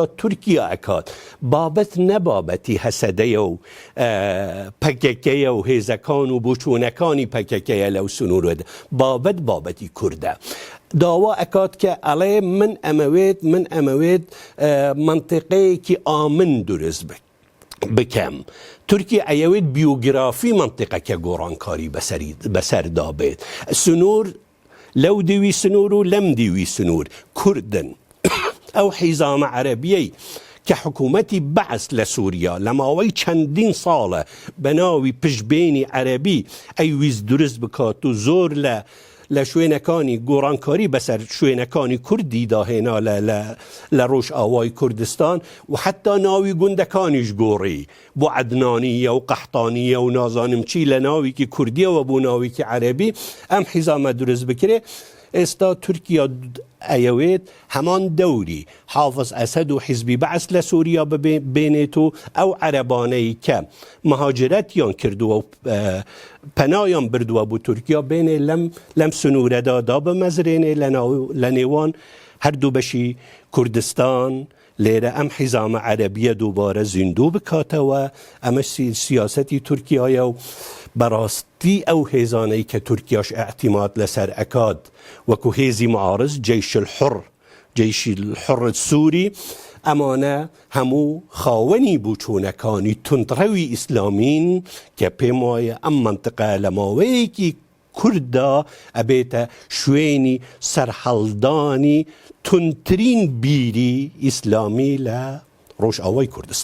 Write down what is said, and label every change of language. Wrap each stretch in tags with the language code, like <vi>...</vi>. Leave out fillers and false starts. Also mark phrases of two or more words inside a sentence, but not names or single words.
<ckb>ترکیا اکاد بابت نبابتی حسده و پککه و هیزکان و بوچونکانی پککه لو سنور بابتی کرده داوا اکاد که علی من اموید منطقه که آمن درست بکم ترکیه ایوید بیوگرافی منطقه که گورانکاری بسر دابید سنور لو دیوی سنور و لم دیوی سنور کردن او حزام عربیه که حکومتی بعث لسوریا لماوی چندین ساله بناوی پشبینی عربی ایویز درست بکات و زور لشوینکانی گورانکاری بسر شوینکانی کردی داهینا لروش آوای کردستان و حتی ناوی گندکانیش گوری بو عدنانیه و قحطانیه و نازانم چی لناوی که کردیه و بو ناوی که عربی ام حزام درست بکره استا ترکیا ایوید همان دوری حافظ اسد و حزبی بعث لسوریا بینیتو او عربانهی که مهاجرت یان کردو و پناهیان بردو بو ترکیا بینه لم سنوره دادا بمزرینه لنیوان هر دو بشی کردستان لیره ام حزام عربیه دوباره زندو بکاته و ام سیاستی ترکیه و براستی او هیزانهی که ترکیاش اعتماد لسر اکاد وکو هیزی معارض جیش الحر السوری امانه همو خاونی بوچونکانی تندروی اسلامین که پیمای ام منطقه لماوی که کردا ابیت شوینی سرحلدانی تندترین بیری اسلامی روش آوای کردستان.</ckb>